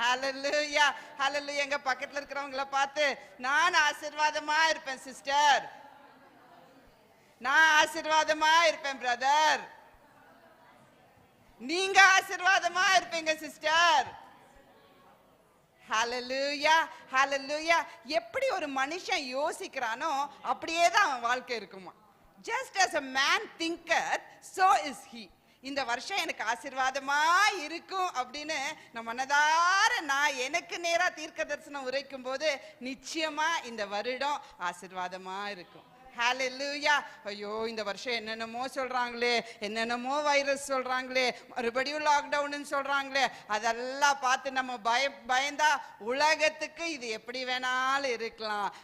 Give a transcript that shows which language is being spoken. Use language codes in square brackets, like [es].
[ta] ஹல்லேலூயா, ஹல்லேலூயா. எங்க பக்கத்துல இருக்கிறவங்கள பார்த்து நான் ஆசீர்வாதமா இருப்பேன் சிஸ்டர், நான் ஆசீர்வாதமா இருப்பேன் பிரதர், நீங்க ஆசீர்வாதமா இருப்பீங்க சிஸ்டர். ஹல்லேலூயா, ஹல்லேலூயா. எப்படி ஒரு மனுஷன் யோசிக்கிறானோ அப்படியே தான் அவன் வாழ்க்கை இருக்குமா. [en] Just as a man thinketh, so is he. [ta] இந்த வருஷம் எனக்கு ஆசீர்வாதமா இருக்கும் அப்படின்னு நம்ம மனதார நான் எனக்கு நேரா தீர்க்க தரிசனம் உரைக்கும் போது நிச்சயமா இந்த வருடம் ஆசீர்வாதமா இருக்கும். ஹல்லேலூயா. ஐயோ இந்த வருஷம் என்னென்னமோ சொல்றாங்களே, என்னென்னமோ வைரஸ் சொல்றாங்களே, மறுபடியும் லாக்டவுன்னு சொல்றாங்களே, அதெல்லாம் பார்த்து நம்ம பயந்தா உலகத்துக்கு இது எப்படி வேணாலும் இருக்கலாம்.